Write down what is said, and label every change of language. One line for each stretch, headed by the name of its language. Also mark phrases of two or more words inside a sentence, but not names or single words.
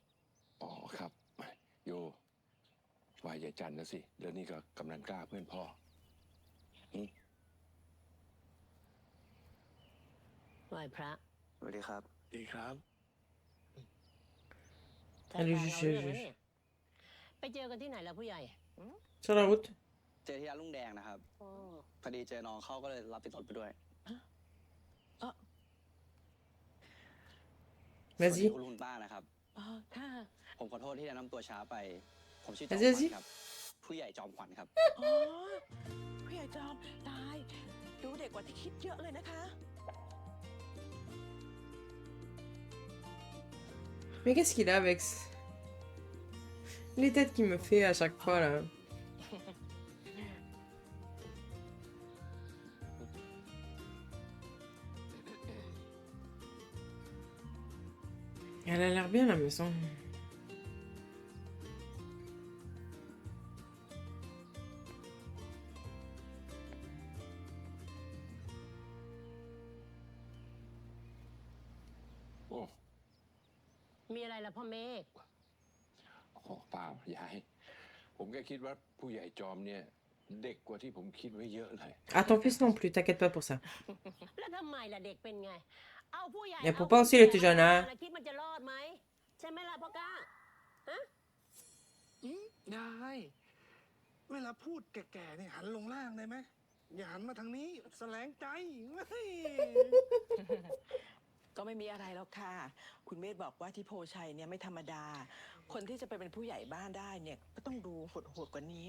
Thai: อ๋อครับ โยวายยายจันนะสิแล้วนี่ก็กำนันกล้าเพื่อนพ่อ ไหว้พระ สวัสดีครับ ดีครับ ท่าทางเอาเรื่องนะเนี่ยไปเจอกันที่ไหนล่ะผู้ใหญ่
French: Sur la route.
Thai: เจอที่ร้านลุงแดงนะครับ พอดีเจอน้องเขาก็เลยรับติดรถไปด้วย สวัสดี
French: Vas-y.
Thai: คุณลุงคุณป้านะครับ อ๋อ ค่ะ ผมขอโทษที่แนะนำตัวช้าไป ผมชื่อจอม
French: Vas-y,
Thai: ขวัญ
French: vas-y.
Thai: ครับ ผู้ใหญ่จอมขวัญครับ อ๋อ ผู้ใหญ่จอม ตาย ดูเด็กกว่าที่คิดเยอะเลยนะคะ
French: Mais qu'est-ce qu'il a avec les têtes qu'il me fait à chaque fois là? Elle a l'air bien la maison. Oh.
Thai: มีอะไรล่ะพ่อเมฆ โอ้เปล่ายาย ผมแค่คิดว่าผู้ใหญ่จอมเนี่ยเด็กกว่าที่ผมคิดไว้เยอะเลย
French: Ah, ton fils non plus, t'inquiète pas pour ça.
Thai: แล้วทำไมล่ะเด็กเป็นไง เอาผู้ใหญ่
French: Mais
Thai: เอา
French: pourquoi
Thai: ผู้
French: aussi
Thai: แก่
French: il était jeune
Thai: มา
French: hein?
Thai: แล้วคิดมันจะรอดไหม ใช่ไหมล่ะพ่อก้า ฮะ ยาย เวลาพูดแก่ๆนี่หันลงล่างได้ไหม อย่าหันมาทางนี้แสลงใจเฮ้ย ก็ไม่มีอะไรแล้วค่ะ คุณเมธบอกว่าที่โพชัยเนี่ยไม่ธรรมดา คนที่จะไปเป็นผู้ใหญ่บ้านได้เนี่ยก็ต้องดูโหดๆกว่านี้อะ